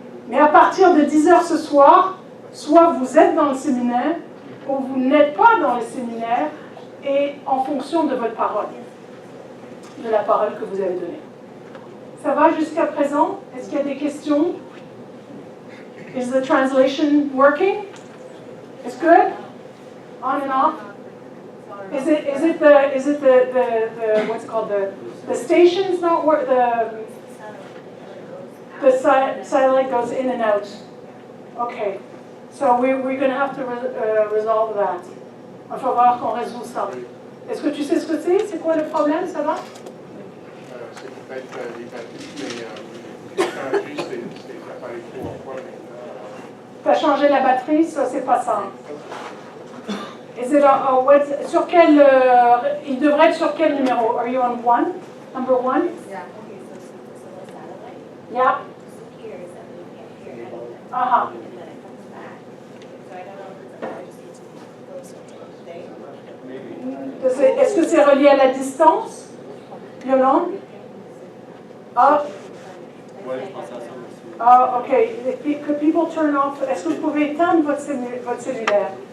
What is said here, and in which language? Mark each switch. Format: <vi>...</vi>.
<fr>Mais à partir de 10h ce soir, soit vous êtes dans le séminaire, ou vous n'êtes pas dans le séminaire, et en fonction de votre parole, de la parole que vous avez donnée. Ça va jusqu'à présent? Est-ce qu'il y a des questions?</fr> <en>Is the translation working? It's good? On and off? Is it the what's it called, the stations not work, the satellite goes in and out. Okay. So we're going to have to resolve that.</en> <fr>Il va falloir qu'on résout ça. Est-ce que tu sais ce que c'est? C'est quoi le problème? Ça va? C'est peut-être les batteries, mais changer ces appareils 3 fois maintenant. Tu as changé la batterie? Ça, c'est pas ça.</fr> <en>Is it</en> <fr>sur quel... il devrait être sur quel numéro?</fr> <en>Are you on 1? Number 1? Yeah. Okay, so the satellite. Yeah. Disappears and we can't hear anything. Uh-huh. And then it comes back. So I don't know if it's just needs to be closer to the thing.</en> <fr>Est-ce que c'est relié à la distance, Yolande? Ah. Ah, ok.</fr> <en>Could people turn off?</en> <fr>Est-ce que vous pouvez éteindre votre cellulaire?</fr>